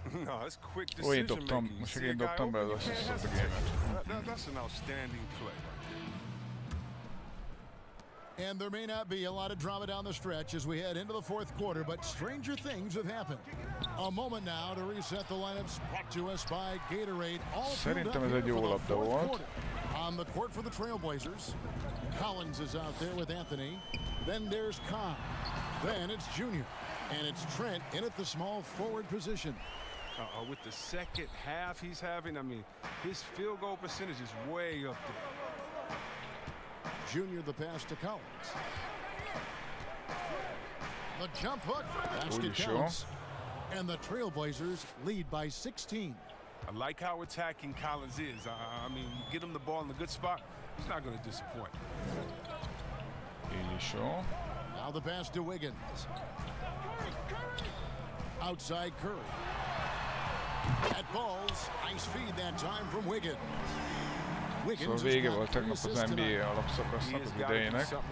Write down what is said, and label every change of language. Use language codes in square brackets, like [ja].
[en] No, it's quick decision making. That's an outstanding play. And there may not be a lot of drama down the stretch as we head into the fourth quarter, but stranger things have happened. A moment now to reset the lineups brought to us by Gatorade. All [hu] Szerintem ez egy jó labda volt. [en] On the court for the Trailblazers. Collins is out there with Anthony. Then there's Khan. Then it's Junior. And it's Trent in at the small forward position. With the second half he's having, I mean, his field goal percentage is way up there. Junior the pass to Collins. The jump hook. Basket counts. And the Trailblazers lead by 16. I like how attacking Collins is. I mean, you get him the ball in a good spot, he's not going to disappoint. Now the pass to Wiggins. Outside Curry. At balls, nice feed that time from Wiggins. [hu] Szóval vége volt tegnap az NBA alapszakasznak az idejének.